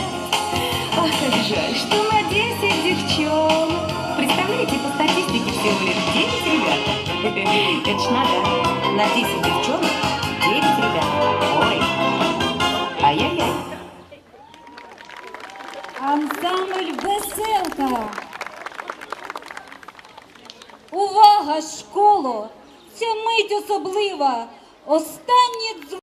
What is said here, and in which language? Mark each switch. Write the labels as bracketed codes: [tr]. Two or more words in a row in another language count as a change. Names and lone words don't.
[ru] Ах, как жаль, что на 10 девчонок. Представляете, по статистике всего лишь 9 ребят. Это ж надо на 10 девчонок 9 ребят. Ой, ай-яй-яй. Ансамбль «Веселка». [uk] Увага, школо! Ця мить особлива! Останнє